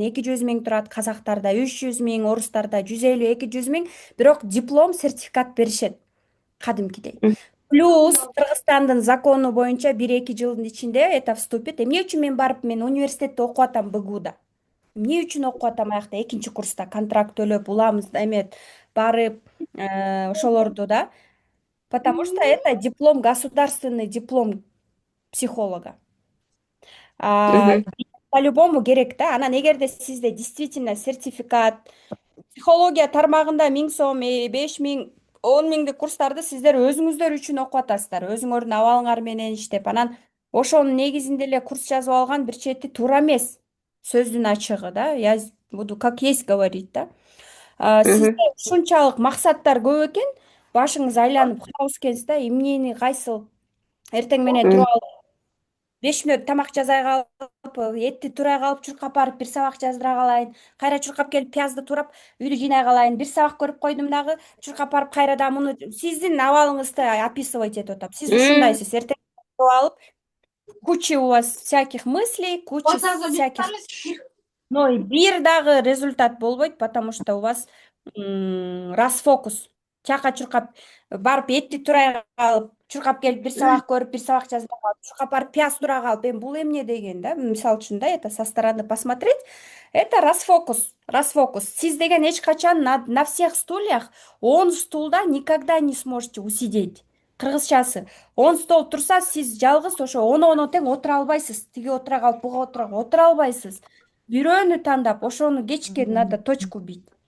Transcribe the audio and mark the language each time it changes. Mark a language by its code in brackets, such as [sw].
[ky] 200 000 турат, казактарда 300 000, орустарда 150, 200 000, бирок диплом, сертификат беришет кадимкидей. Плюс Кыргызстандын закону боюнча 1-2 жылдын ичинде [ru] это вступит. [ky] Эмне үчүн мен барып мен университетте окуп атам БГУда? Эмне үчүн окуп атам аякта экинчи курста контракт төлөп уламыз эме барып ошолорду да? [ru] Потому что это диплом, государственный диплом психолога. Мгм. По-любому [ky] керек да. Анан эгерде сизде действительно сертификат, психология тармагында 1000 сом, 5000, 10 000дик курстарды сиздер өзүңүздөр үчүн окуп атасыздар. Өзүңөрдүн абалыңар менен иштеп. Анан ошонун негизинде эле курс жазып алган бир чети туура эмес. Сөздүн ачыгы да. [ru] Я буду как есть говорить да. Мгм. [ky] Сизде ушунчалык максаттар көп экен, башыңыз айланып калабыз экенсиз да. Эмнени кайсыл эртең менен туруп алып 5 мүнөт тамак жасай калып, этти турай калып чуркап барып бир сабак жаздыра калайын. Кайра чуркап келип пиязды турап үйдү жыйнай калайын. Бир сабак көрүп койдум дагы, чуркап барып кайрадан муну сиздин абалыңызды описывать этип атам. Сиз ушундайсыз. Эртең туруп алып, [ru] куча у вас всяких мыслей, куча всяких. Но и [ky] бир дагы результат болбойт, [ru] потому что у вас расфокус. [ky] Чака чуркап барып этти турай калып, чуркап келип бир сабак көрүп, бир сабак жазып калып, чуркап барып пияз тура калып, эми бул эмне деген да? Мисалы үчүн да, [ru] это со стороны посмотреть, это расфокус. Расфокус. [ky] Сиз деген эч качан [ru] на всех стульях 10 стулда никогда не сможете усидеть. [ky] Кыргызчасы 10 стол турса, сиз жалгыз ошо 10 тең отура албайсыз. Тиги отура калып, буга отура албайсыз. Бирөөнү тандап, ошону кечке [ru] надо точку бить.